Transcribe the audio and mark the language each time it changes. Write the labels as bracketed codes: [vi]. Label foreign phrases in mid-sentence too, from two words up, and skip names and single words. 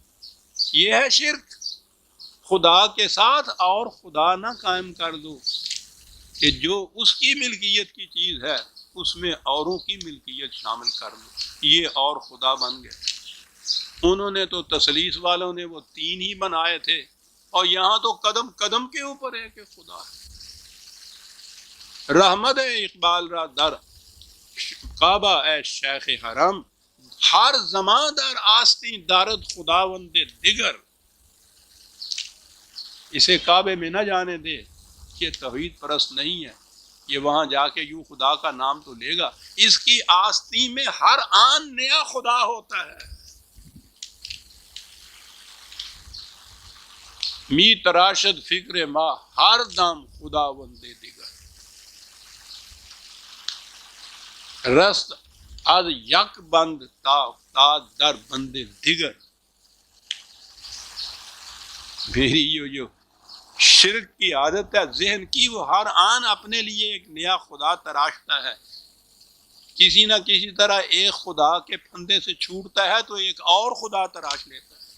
[ur] یہ ہے شرک، خدا کے ساتھ اور خدا نہ قائم کر دو کہ جو اس کی ملکیت کی چیز ہے اس میں اوروں کی ملکیت شامل کر دو، یہ اور خدا بن گئے۔ انہوں نے تو تثلیث والوں نے وہ تین ہی بنائے تھے، اور یہاں تو قدم قدم کے اوپر ہے کہ خدا ہے۔ [fa] رحمت اقبال را در کعبہ اے شیخ حرم، ہر زمان در آستی دارد خداوند دیگر، [ur] اسے کعبے میں نہ جانے دے، یہ توحید پرست نہیں ہے، یہ وہاں جا کے یوں خدا کا نام تو لے گا، اس کی آستی میں ہر آن نیا خدا ہوتا ہے۔ [fa] می تراشد فکر ما ہر دم خداوند دیگر، رست از یک بند تا در بند دیگر۔ [ur] میری جو شرک کی عادت ہے ذہن کی، وہ ہر آن اپنے لیے ایک نیا خدا تراشتا ہے، کسی نہ کسی طرح ایک خدا کے پھندے سے چھوٹتا ہے تو ایک اور خدا تراش لیتا ہے۔